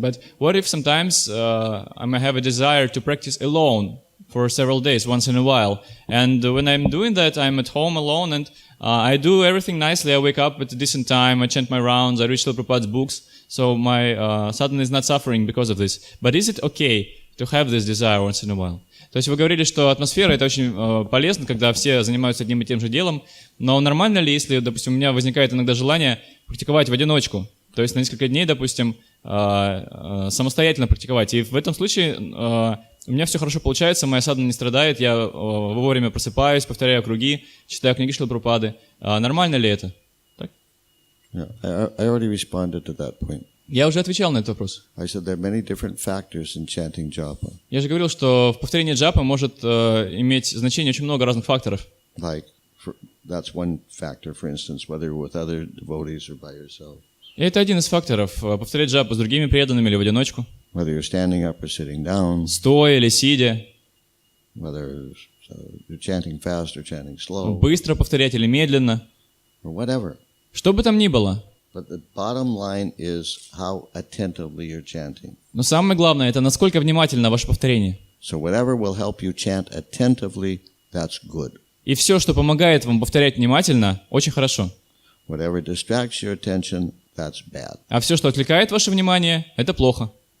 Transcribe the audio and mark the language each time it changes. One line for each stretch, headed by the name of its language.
English: But what if sometimes I may have a desire to practice alone for several days, once in a while? And when I'm doing that, I'm at home alone and I do everything nicely. I wake up at a decent time, I chant my rounds, I read Srila Prabhupada's books. So my sadhana is not suffering because of this. But is it okay to have this desire once in a while?
Russian: То есть вы говорили, что атмосфера — это очень полезно, когда все занимаются одним и тем же делом, но нормально ли, если, допустим, у меня возникает иногда желание практиковать в одиночку? То есть на несколько дней, допустим, самостоятельно практиковать. И в этом случае у меня все хорошо получается, моя садхана не страдает, я вовремя просыпаюсь, повторяю круги, читаю книги Шрилы Прабхупады. Нормально ли это? Так?
English: Yeah, I already responded to that point.
Russian: Я уже отвечал на этот вопрос.
English: I said there are many different factors in chanting japa.
Russian: Я же говорил, что в повторении джапы может иметь значение очень много разных факторов.
English: Like, that's one factor, for instance, whether you're with other devotees or by yourself.
Russian: И это один из факторов. Повторять джапу с другими преданными или в одиночку.
English: Whether you're standing up or sitting down.
Russian: Стоя или сидя.
English: Whether you're chanting fast or chanting slow.
Russian: Быстро повторять или медленно.
English: Or whatever.
Russian: Что бы там ни было.
English: But the bottom line is how attentively you're chanting.
Russian: Но самое главное, это насколько внимательно ваше повторение.
English: So whatever will help you chant attentively, that's good.
Russian: И все, что помогает вам повторять внимательно, очень хорошо.
English: Whatever distracts your attention, that's bad.
Russian: А все, что отвлекает ваше внимание, это плохо.